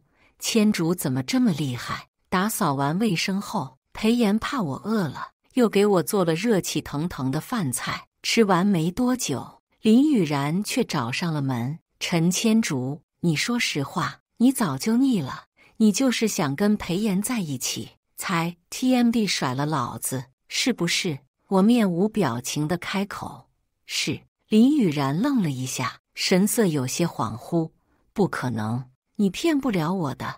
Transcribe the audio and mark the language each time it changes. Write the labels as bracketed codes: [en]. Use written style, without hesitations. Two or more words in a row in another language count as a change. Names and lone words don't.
[zh] 千竹怎麼這麼厲害？打掃完衛生後，裴炎怕我餓了，又給我做了熱氣騰騰的飯菜。吃完沒多久，林雨然卻找上了門。陳千竹，你說實話，你早就膩了，你就是想跟裴炎在一起，才 TMD 甩了老子，是不是？我面無表情地開口，是。林雨然愣了一下，神色有些恍惚。不可能，你騙不了我的。